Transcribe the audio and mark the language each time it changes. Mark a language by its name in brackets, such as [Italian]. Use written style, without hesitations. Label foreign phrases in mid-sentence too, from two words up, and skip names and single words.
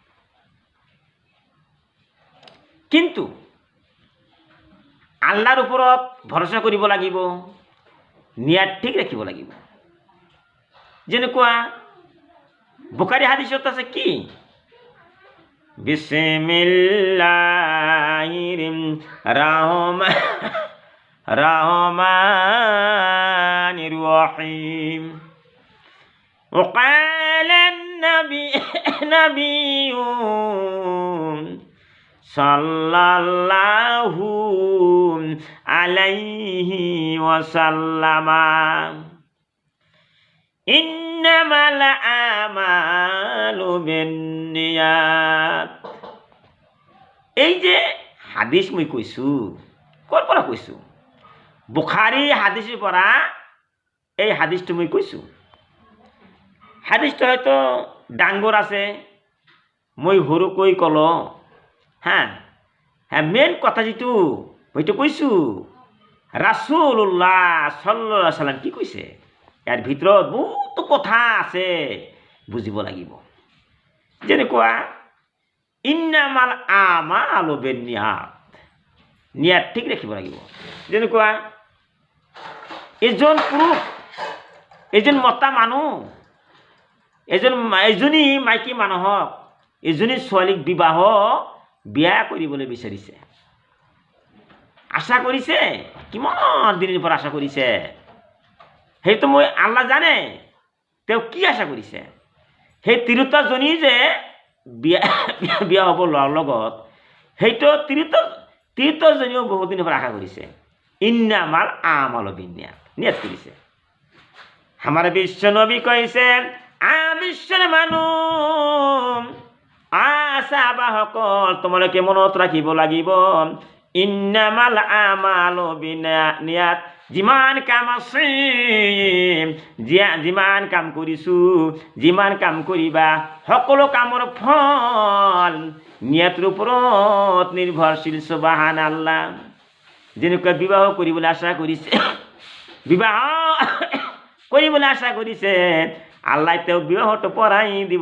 [Assamese] কিন্তু আল্লাহৰ ওপৰত ভৰসা কৰিব লাগিব, নিয়াত ঠিক ৰাখিব লাগিব। যেনেকুৱা বুখাৰী হাদিছত আছে কি, [Arabic] بسم الله الرحمن الرحيم [Assamese] وقال [Arabic] النبي صلى الله عليه وسلم إنما الأعمال بالنيات। [Assamese] এই যে হাদিছ মই কৈছো, ক'ৰ পৰা কৈছো? বুখাৰী হাদিছৰ পৰা এই হাদিছটো মই কৈছো। হাদিছটো হয়তো ডাঙৰ আছে, মই সৰুকৈ ক'লো। মেইন কথা যিটো হয়তো কৈছো, [Arabic] رسول الله صلى الله عليه وسلم [Assamese] কি কৈছে, ইয়াৰ ভিতৰত বহুতো কথা আছে, বুজিব লাগিব। [Arabic] যেনেকুৱা إنما الأعمال بالنيات, [Assamese] নিয়াত ঠিক ৰাখিব লাগিব। যেনেকুৱা এজন পুৰুষ, এজন মতা মানুহ, এজনী মাইকী মানুহক, এজনী ছোৱালীক বিয়া কৰিবলৈ বিচাৰিছে, আশা কৰিছে, কিমান দিনৰ পৰা আশা কৰিছে, সেইটো মই আল্লাহ জানে। তেওঁ কি আশা কৰিছে, সেই তিৰোতাজনী যে বিয়া হ'ব ল'ৰাৰ লগত, সেইটো তিৰোতাজনীও বহুত দিনৰ পৰা আশা কৰিছে। [Arabic] إنما الأعمال بالنيات, [Assamese] নিয়াত কৰিছে। আমাৰ বিশ্ব নবী কৈছে, বিশ্বৰ মানুহ সাহাবাসকল, তোমালোকে মনত ৰাখিব লাগিব, [Arabic] إنما الأعمال بالنيات, [Assamese] যিমান কাম আছে, যিমান কাম কৰিছো, যিমান কাম কৰিবা, সকলো কামৰ ফল নিয়াতৰ ওপৰত নিৰ্ভৰশীল। সুবহানাল্লাহ। যেনেকুৱা বিবাহ কৰিবলৈ আশা কৰিছে, আল্লাহ তেওঁ বিবাহটো পঢ়াই দিব।